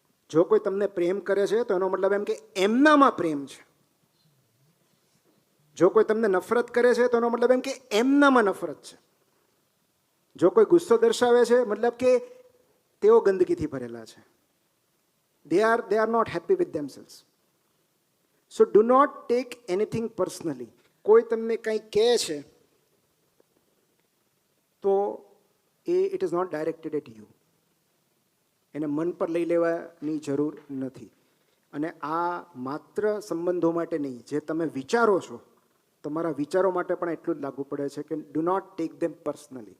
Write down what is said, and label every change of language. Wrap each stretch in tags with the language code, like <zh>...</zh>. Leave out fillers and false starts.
<gu>જો કોઈ તમને પ્રેમ કરે છે તો એનો મતલબ એમ કે એમનામાં પ્રેમ છે. જો કોઈ તમને નફરત કરે છે તો એનો મતલબ એમ કે એમનામાં નફરત છે. જો કોઈ ગુસ્સો દર્શાવે છે મતલબ કે તેઓ ગંદકીથી ભરેલા છે.</gu> <en>they are not happy with themselves. So do not take anything personally.</en> <gu>કોઈ તમને કંઈ કહે છે તો</gu> <en>it is not directed at you.</en> <gu>એને મન પર લઈ લેવાની જરૂર નથી. અને આ માત્ર સંબંધો માટે નહીં, જે તમે વિચારો છો તમારા વિચારો માટે પણ એટલું જ લાગુ પડે છે કે</gu> <en>Do not take them personally.</en>